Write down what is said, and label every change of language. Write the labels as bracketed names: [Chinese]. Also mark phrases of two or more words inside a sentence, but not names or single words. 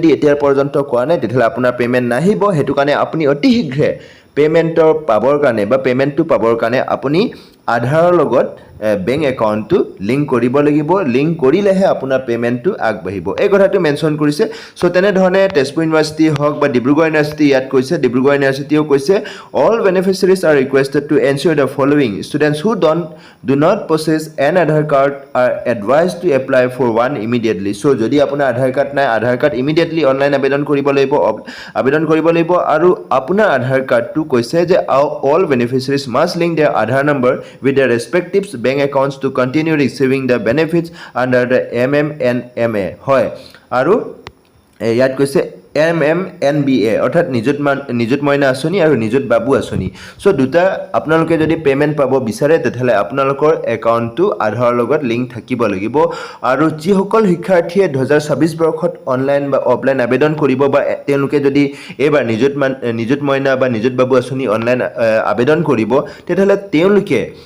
[Assamese] এতিয়া পৰ্যন্ত কোৱা নাই তেতিয়াহ'লে আপোনাৰ পেমেন্ট নাহিব হেতু কাৰণে আপুনি অতি শীঘ্ৰে পেমেন্টৰ পাবৰ কাৰণে বা পেমেন্টটো পাবৰ কাৰণে আপুনি আধাৰৰ লগত বেংক একাউণ্টটো লিংক কৰিব লাগিব লিংক কৰিলেহে আপোনাৰ পেমেন্টটো আগবাঢ়িব এই কথাটো মেনশ্যন কৰিছে সো তেনে ধৰণে তেজপুৰ ইউনিভাৰ্চিটি হওক বা ডিব্ৰুগড় ইউনিভাৰ্চিটি ইয়াত কৈছে ডিব্ৰুগড় ইউনিভাৰ্চিটিও কৈছে [English] All beneficiaries are requested to ensure the following students who do not possess an Aadhaar card are advised to apply for one immediately [Assamese] so যদি আপোনাৰ আধাৰ কাৰ্ড নাই আধাৰ কাৰ্ড [English] immediately online [Assamese] আবেদন কৰিব লাগিব আৰু আপোনাৰ আধাৰ কাৰ্ডটো কৈছে যে [English] all beneficiaries must link their Aadhaar number with their respective bank accounts to continue receiving the benefits under the MMNMA [Assamese] হয় আৰু ইয়াত কৈছে MMNBA অৰ্থাৎ নিযুত মইনা আঁচনি আৰু নিযুত বাবু আঁচনি সো দুটা আপোনালোকে যদি পেমেন্ট পাব বিচাৰে তেতিয়াহ'লে আপোনালোকৰ একাউণ্টটো আধাৰৰ লগত লিংক থাকিব লাগিব আৰু যিসকল শিক্ষাৰ্থীয়ে 2026 বৰ্ষত অনলাইন বা অফলাইন আবেদন কৰিব বা তেওঁলোকে যদি এইবাৰ নিযুত মইনা বা নিযুত বাবু আঁচনি অনলাইন আবেদন কৰিব তেতিয়াহ'লে তেওঁলোকে